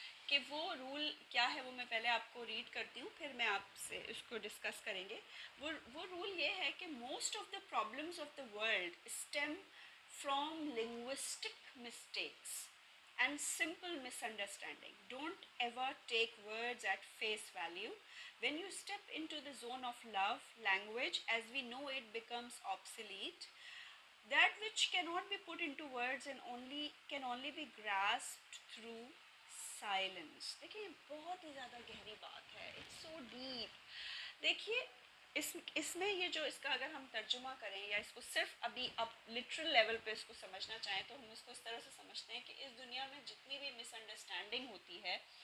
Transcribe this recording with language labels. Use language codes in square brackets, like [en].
[ur] کہ وہ رول کیا ہے وہ میں پہلے آپ کو ریڈ کرتی ہوں، پھر میں آپ سے اس کو ڈسکس کریں گے۔ وہ رول یہ ہے کہ [en] Most of the problems of the world stem from linguistic mistakes and simple misunderstanding. Don't ever take words at face value. When you step into the zone of love, language as we know it becomes obsolete. That which cannot be put into words and can only be grasped through silence. [ur] دیکھیے بہت ہی زیادہ گہری بات ہے، [en] It's so deep. [ur] دیکھیے اس میں یہ جو اس کا اگر ہم ترجمہ کریں یا اس کو صرف ابھی اب لٹرل لیول پہ اس کو سمجھنا چاہیں تو ہم اس کو اس طرح سے سمجھتے ہیں کہ اس دنیا میں جتنی بھی مس انڈرسٹینڈنگ ہوتی ہے